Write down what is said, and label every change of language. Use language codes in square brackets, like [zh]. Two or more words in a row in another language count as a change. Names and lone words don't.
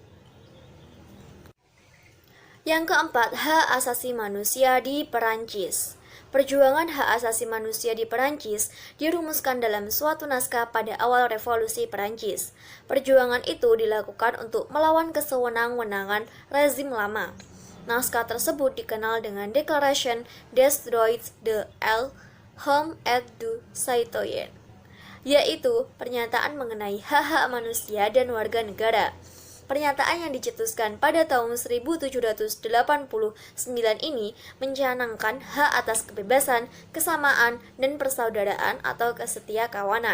[id] Yang keempat, hak asasi manusia di Perancis. Perjuangan hak asasi manusia di Perancis dirumuskan dalam suatu naskah pada awal revolusi Perancis. Perjuangan itu dilakukan untuk melawan kesewenang-wenangan rezim lama. Naskah tersebut dikenal dengan Declaration des droits de l'homme et du citoyen, yaitu pernyataan mengenai hak-hak manusia dan warga negara. Pernyataan yang dicetuskan pada tahun 1789 ini mencanangkan hak atas kebebasan, kesamaan, dan persaudaraan atau kesetiakawanan.